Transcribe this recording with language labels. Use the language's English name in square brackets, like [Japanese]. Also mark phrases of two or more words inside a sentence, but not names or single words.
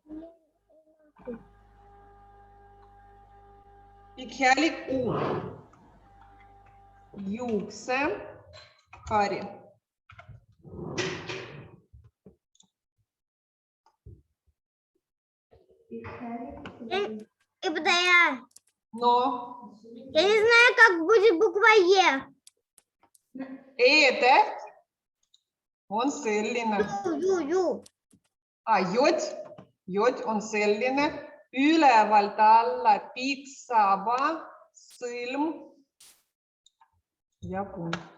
[Estonian] Pikk U. Juuksehari. No. [Russian] Я не знаю, как будет буква Е. [Estonian] E-täht on selline. [Russian] Ю. [Estonian] Jod on selline ülevalt alla pikk saba, sõlm ja punkt.